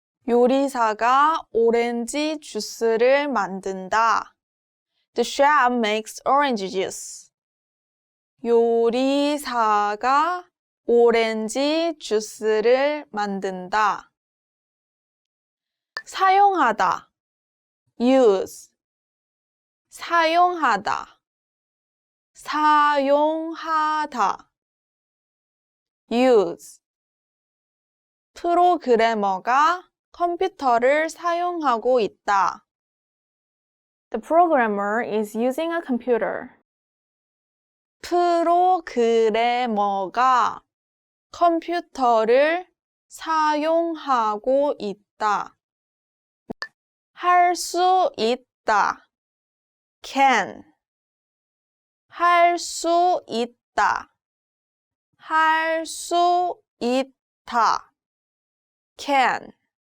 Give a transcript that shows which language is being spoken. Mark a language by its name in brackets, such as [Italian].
[Korean] 요리사가 오렌지 주스를 만든다. [English] The chef makes orange juice. [Korean] 요리사가 오렌지 주스를 만든다. 사용하다, use. 사용하다, 사용하다. use. 프로그래머가 컴퓨터를 사용하고 있다. [English] The programmer is using a computer. [Korean] 프로그래머가 컴퓨터를 사용하고 있다. 할 수 있다, can. 할 수 있다, 할 수 있다. can.